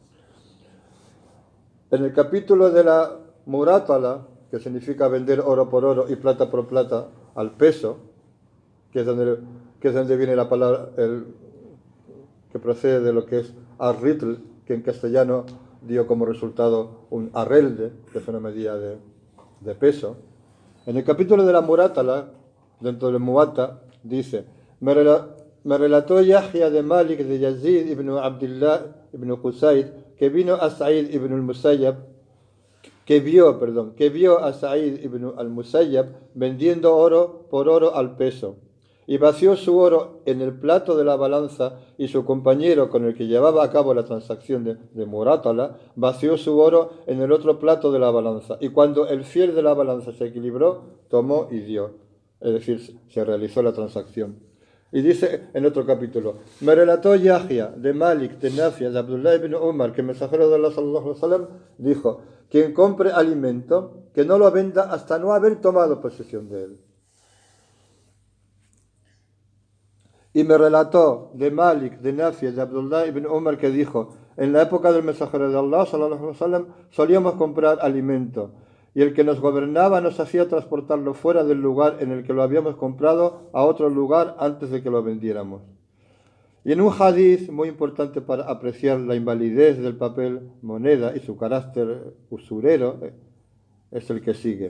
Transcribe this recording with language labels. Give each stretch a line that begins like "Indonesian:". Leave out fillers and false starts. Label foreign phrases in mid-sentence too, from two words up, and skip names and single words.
Spanish: En el capítulo de la murátala, que significa vender oro por oro y plata por plata al peso, que es donde viene la palabra que procede de lo que es ar-ritl, que en castellano dio como resultado un arrelde, que es una medida de peso. En el capítulo de la Murátala, dentro del Muwatta, dice: me relató Yahya de Malik de Yazid ibn Abdullah ibn Qusayd, que vino a Sa'id ibn al-Musayyab, que vio a Sa'id ibn al-Musayyab vendiendo oro por oro al peso, y vació su oro en el plato de la balanza, y su compañero con el que llevaba a cabo la transacción de Murátala vació su oro en el otro plato de la balanza, y cuando el fiel de la balanza se equilibró, tomó y dio, es decir, se realizó la transacción. Y dice en otro capítulo: me relató Yahya de Malik, de Nafia, de Abdullah ibn Umar, que el mensajero de Allah
Arabic: صلى الله عليه وسلم
Spanish: dijo: quien compre alimento, que no lo venda hasta no haber tomado posesión de él. Y me relató de Malik, de Nafia, de Abdullah ibn Umar, que dijo: en la época del mensajero de Allah
Arabic: صلى الله عليه وسلم
Spanish: solíamos comprar alimento, y el que nos gobernaba nos hacía transportarlo fuera del lugar en el que lo habíamos comprado a otro lugar antes de que lo vendiéramos. Y en un hadiz muy importante para apreciar la invalidez del papel moneda y su carácter usurero, es el que sigue.